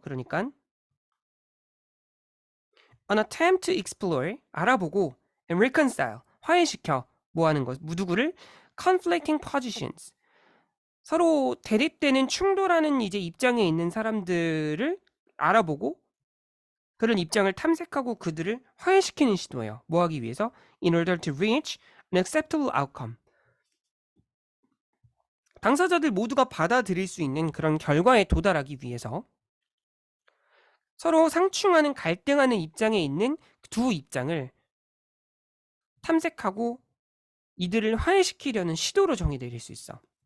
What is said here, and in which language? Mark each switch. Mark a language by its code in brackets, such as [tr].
[ko] 그러니까 [en] an attempt to explore, [ko] 알아보고, [en] and reconcile, [ko] 화해시켜, 뭐 하는 것, 누구를? [en] conflicting positions, [ko] 서로 대립되는 충돌하는 이제 입장에 있는 사람들을 알아보고 그런 입장을 탐색하고 그들을 화해시키는 시도예요. 뭐 하기 위해서? [en] In order to reach an acceptable outcome. [ko] 당사자들 모두가 받아들일 수 있는 그런 결과에 도달하기 위해서 서로 상충하는 갈등하는 입장에 있는 두 입장을 탐색하고 이들을 화해시키려는 시도로 정의될 수 있어.